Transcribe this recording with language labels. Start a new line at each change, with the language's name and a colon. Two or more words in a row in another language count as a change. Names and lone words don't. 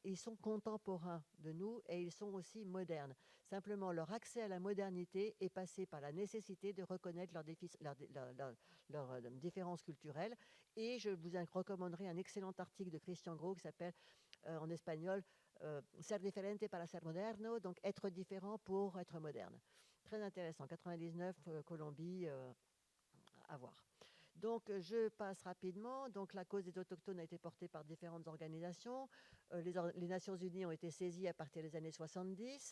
French: Et ils sont contemporains de nous et ils sont aussi modernes. Simplement, leur accès à la modernité est passé par la nécessité de reconnaître leurs différences culturelles. Et je vous recommanderai un excellent article de Christian Gros qui s'appelle en espagnol Ser diferente para ser moderno, donc être différent pour être moderne. Très intéressant. 99, Colombie, à voir. Donc, je passe rapidement. Donc, la cause des autochtones a été portée par différentes organisations. Les Nations Unies ont été saisies à partir des années 70.